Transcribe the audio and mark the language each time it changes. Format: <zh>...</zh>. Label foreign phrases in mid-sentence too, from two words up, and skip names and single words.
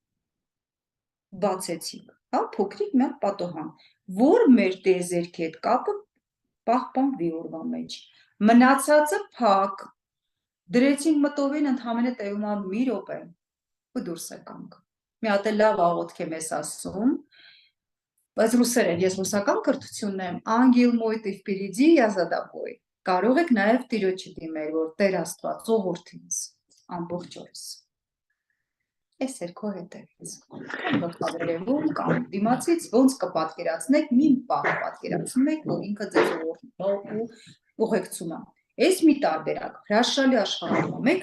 <hy>բացեցիք, հա, փոքրիկ մի հատ պատոհան, որ մեր տիեզերքի հետ կապը պահպանվի օրվա մեջ, մնացածը փակ, դրեցինք մտովին ընդհանրապես տևում է մի րոպե, ու դուրս եկանք։ Մի հատ լավ աղոթք եմ ես ասում, բայց ռուսերեն, ես ռուսական կրթությունն եմ,</hy> <ru>ангел мой ты впереди, я за тобой,</ru> <hy>կարող եք նաև Տիրոջը դիմել, որ Տեր Աստված ողորթ ինձ, ամբողջ օրս, ես երկու հետևից, կամ գլխավերևում, կամ դիմացից, ոնց կպատկերացնեք, մի պահ պատկերացնում եք, որ ինքը ձեզ ուղեկցում է, ես մի տարբերակ, հրաշալի աշխատում, 1</hy>